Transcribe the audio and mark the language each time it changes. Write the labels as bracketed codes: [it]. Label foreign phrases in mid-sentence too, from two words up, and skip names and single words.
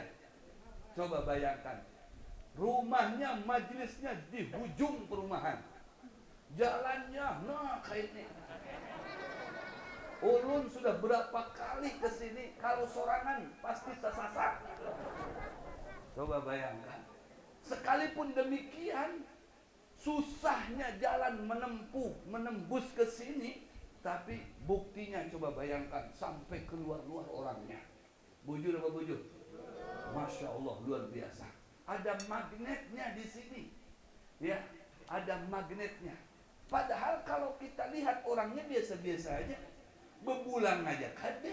[id] Coba bayangkan, rumahnya, majelisnya di hujung perumahan, jalannya nah kayak ini. [bjn] Ulun sudah berapa kali kesini, kalau sorangan pasti tersasar. [id] Coba bayangkan. Sekalipun demikian, susahnya jalan menembus ke sini, tapi buktinya coba bayangkan sampai keluar-luar orangnya. [bjn] Bujur apa bujur? [ar] Masya Allah, [bjn] luar biasa. [id] Ada magnetnya di sini, ya, ada magnetnya. [bjn] Padahal kalau kita lihat orangnya biasa-biasa aja, bebulang aja kada.